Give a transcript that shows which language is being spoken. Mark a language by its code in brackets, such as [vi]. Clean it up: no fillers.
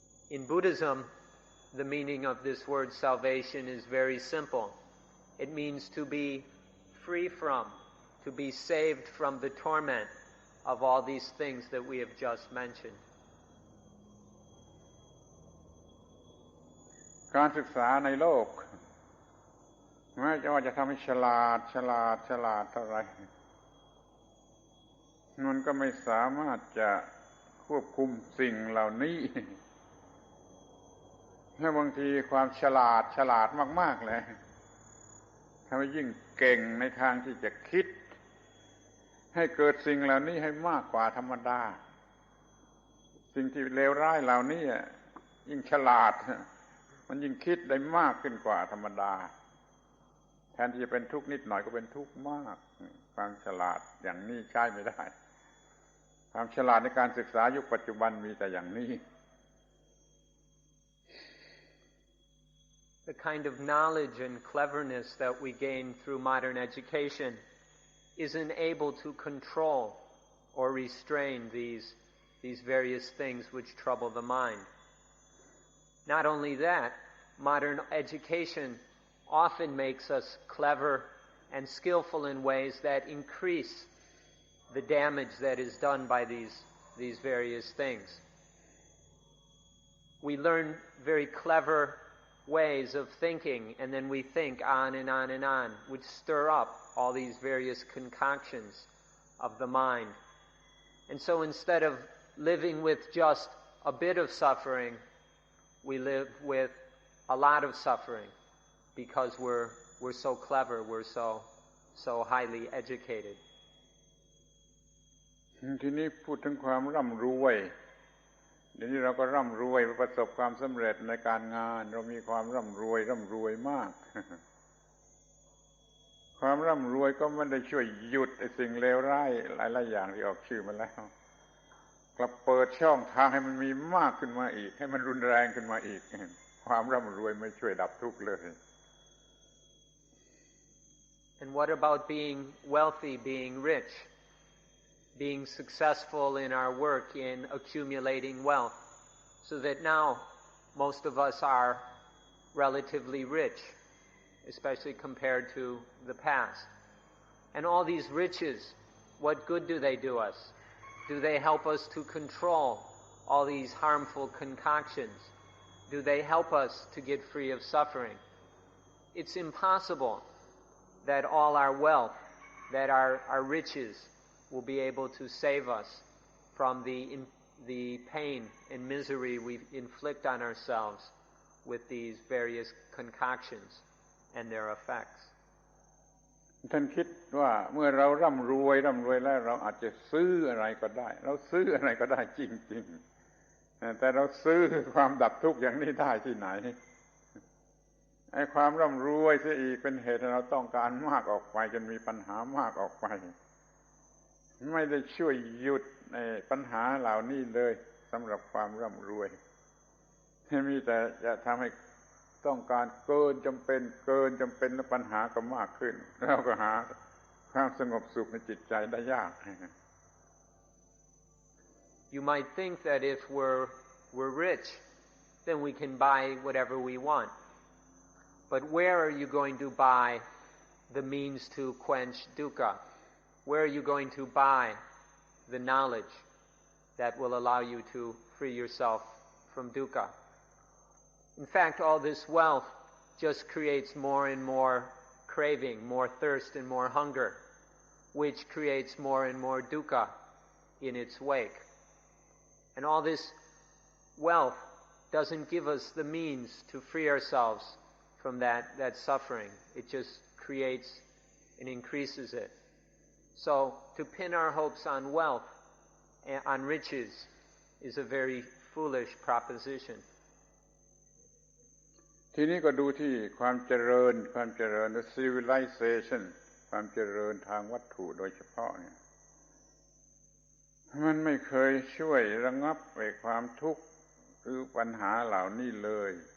[en] In Buddhism, the meaning of this word salvation is very simple. It means to be free from, to be saved from the torment of all these things that we have just mentioned. [th] การศึกษาในโลกแม้จะทำให้ฉลาดเท่าไรมันก็ไม่สามารถจะควบคุมสิ่งเหล่านี้และบางทีความฉลาดมากๆเลยทำให้ยิ่งเก่งในทางที่จะคิด ให้เกิดสิ่งเหล่านี้ให้มากกว่าธรรมดาสิ่งที่เลวร้ายเหล่านี้ยิ่งฉลาดมันยิ่งคิดได้มากขึ้นกว่าธรรมดาแทนที่จะเป็นทุกข์นิดหน่อยก็เป็นทุกข์มากความฉลาดอย่างนี้ใช้ไม่ได้ความฉลาดในการศึกษายุคปัจจุบันมีแต่อย่างนี้ [en] The kind of knowledge and cleverness that we gain through modern education isn't able to control or restrain these various things which trouble the mind. Not only that, modern education often makes us clever and skillful in ways that increase the damage that is done by these various things. We learn very clever ways of thinking, and then we think on and on and on, which stir up all these various concoctions of the mind. And so instead of living with just a bit of suffering, we live with a lot of suffering because we're so clever, we're so highly educated. [th] ทีนี้พูดถึงความร่ำรวยเดี๋ยวนี้เราก็ร่ำรวยประสบความสำเร็จในการงานเรามีความร่ำรวยมาก ความร่ำรวยก็ไม่ได้ช่วยหยุดไอ้สิ่งเลวร้ายหลายๆอย่างที่ออกชื่อมาแล้วกลับเปิดช่องทางให้มันมีมากขึ้นมาอีกให้มันรุนแรงขึ้นมาอีกความร่ำรวยไม่ช่วยดับทุกข์เลย [en] And what about being wealthy, being rich, being successful in our work in accumulating wealth, so that now most of us are relatively rich, especially compared to the past. And all these riches, what good do they do us? Do they help us to control all these harmful concoctions? Do they help us to get free of suffering? It's impossible that all our wealth, that our riches will be able to save us from the pain and misery we inflict on ourselves with these various concoctions and their effects. [th] ท่านคิดว่าเมื่อเราร่ำรวยแล้วเราอาจจะซื้ออะไรก็ได้เราซื้ออะไรก็ได้จริงๆแต่เราซื้อความดับทุกข์อย่างนี้ได้ที่ไหน ไอ้ความร่ำรวยเสียอีกเป็นเหตุให้เราต้องการมากออกไปจนมีปัญหามากออกไปไม่ได้ช่วยหยุดปัญหาเหล่านี้เลยสำหรับความร่ำรวยมีแต่จะทำให้ต้องการเกินจำเป็นแล้วปัญหาก็มากขึ้นแล้วก็หาความสงบสุขในจิตใจได้ยาก [en] You might think that if we're rich, then we can buy whatever we want. But where are you going to buy the means to quench dukkha? Where are you going to buy the knowledge that will allow you to free yourself from dukkha? In fact, all this wealth just creates more and more craving, more thirst and more hunger, which creates more and more dukkha in its wake. And all this wealth doesn't give us the means to free ourselves from that suffering. It just creates and increases it. So to pin our hopes on wealth and on riches is a very foolish proposition. [th] ทีนี้ก็ดูที่ความเจริญ civilization ความเจริญทางวัตถุโดยเฉพาะเนี่ยมันไม่เคยช่วยระงับไอ้ความทุกข์หรือปัญหาเหล่านี้เลย